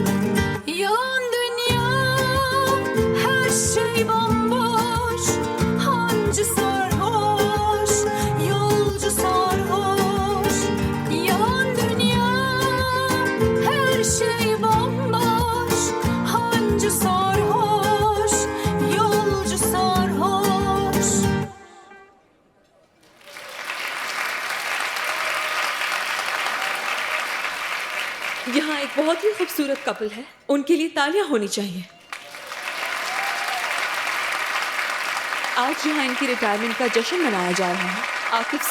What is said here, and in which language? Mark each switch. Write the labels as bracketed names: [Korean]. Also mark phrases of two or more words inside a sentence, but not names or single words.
[Turkish] Yalan dünya, her şey bomboş, hancı sarhoş, yolcu sarhoş. Yalan dünya, her şey bomboş, hancı sarhoş, yolcu sarhoş. [Hindi] यहाँ एक बहुत ही खूबसूरत कपल है, उनके लिए तालियां होनी चाहिए। आज यहाँ इनकी रिटायरमेंट का जश्न मनाया जा रहा है।